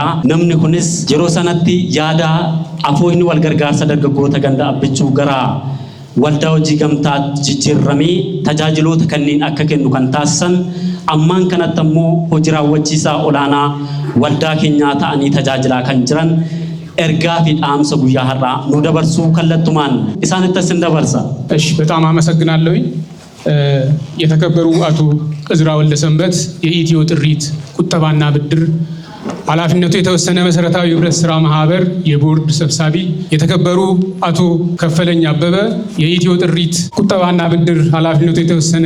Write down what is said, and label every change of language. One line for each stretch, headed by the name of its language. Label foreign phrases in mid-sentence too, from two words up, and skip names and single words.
Oromo: Namni kunis yeroo sanatti yaada afooyni wal gargaarsa dargaggoota ganda abbichuu gara waldaa hojii gamtaa jijjiirramee tajaajiloota kanneen akka kennu kan taasisan ammaan kanatti ammoo hojii raawwachiisaa olaanaa waldaa keenyaa ta'anii tajaajilaa kan jiran ergaa fi dhaamsa guyyaa har'aa nu dabarsuu kallattumaan isaanittas hin dabarsa.
Amharic: እሺ በጣም አመሰግናለሁኝ። የተከበሩ አቶ እዝራ ወልደሰንበት የኢትዮ ጥሪት ቁጠባና ብድር ኃላፊነቱ የተወሰነ መሰረታዊ ህብረት ስራ ማህበር የቦርድ ሰብሳቢ፣ የተከበሩ አቶ ከፈለኝ አበበ የኢትዮ ጥሪት ቁጠባና ብድር ኃላፊነቱ የተወሰነ